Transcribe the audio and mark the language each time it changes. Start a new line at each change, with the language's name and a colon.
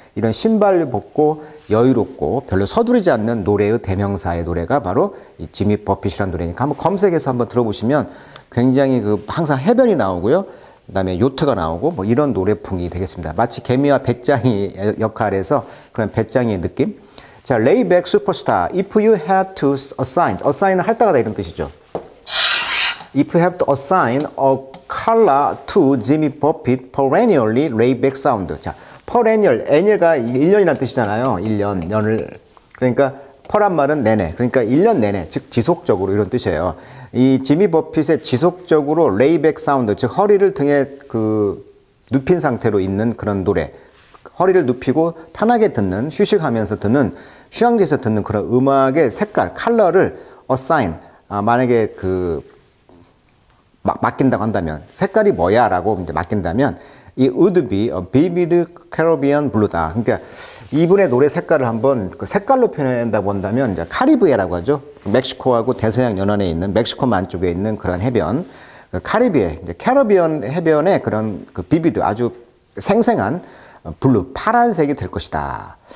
Korean: 이런 신발을 벗고 여유롭고 별로 서두르지 않는 노래의 대명사의 노래가 바로 이 지미 버핏이라는 노래니까 한번 검색해서 한번 들어보시면 굉장히 항상 해변이 나오고요. 그다음에 요트가 나오고 이런 노래풍이 되겠습니다. 마치 개미와 배짱이 역할에서 그런 배짱이의 느낌. 자, 레이백 슈퍼스타.
English: If you had to assign은
Korean: 할당하다 이런 뜻이죠.
English: If you have to assign a color to Jimmy Buffett perennially layback sound.
Korean: 자, annual가 1년이라는 뜻이잖아요. 1년을. 그러니까 per란 말은 내내. 그러니까 1년 내내, 즉 지속적으로 이런 뜻이에요. 이 지미 버핏의 지속적으로 레이백 사운드, 즉 허리를 등에 눕힌 상태로 있는 그런 노래. 허리를 눕히고 편하게 듣는, 휴식하면서 듣는, 휴양지에서 듣는 그런 음악의 색깔, 컬러를 assign, 만약에 맡긴다고 한다면 색깔이 뭐야? 라고 이제 맡긴다면 이
English: would be a vivid Caribbean blue다.
Korean: 그러니까 이분의 노래 색깔을 한번 그 색깔로 표현한다고 한다면 이제 카리브해라고 하죠. 멕시코하고 대서양 연안에 있는 멕시코만 쪽에 있는 그런 해변, 그 카리브해, 이제 캐러비안 해변의 그런 그 비비드 아주 생생한 블루 파란색이 될 것이다.